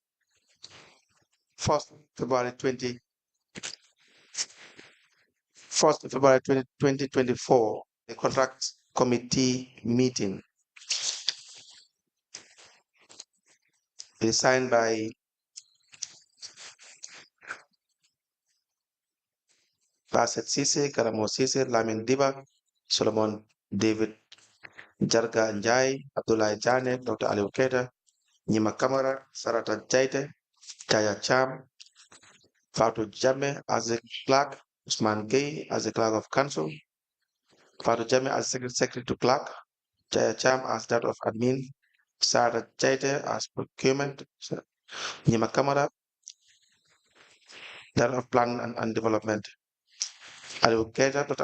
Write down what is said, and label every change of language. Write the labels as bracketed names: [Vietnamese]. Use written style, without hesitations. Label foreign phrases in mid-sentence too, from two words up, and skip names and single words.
[English] 1st February 2024, the contract committee meeting. It is signed by Bassett Sise, Karamo Sise, Lamin Diba, Solomon David Jarga Njai, Abdullah Jane, Dr. Ali Ukeda, Nyima Kamara, Sarata Jaite, Jaja Cham, Fatu Jame as the clerk, Usman Gay as the clerk of council, Fatu Jame as secretary to clerk, Jaya Cham as that of admin, Sarata Jaite as procurement, Nyima Kamara, that of plan and development, Ali Ukeda, Dr.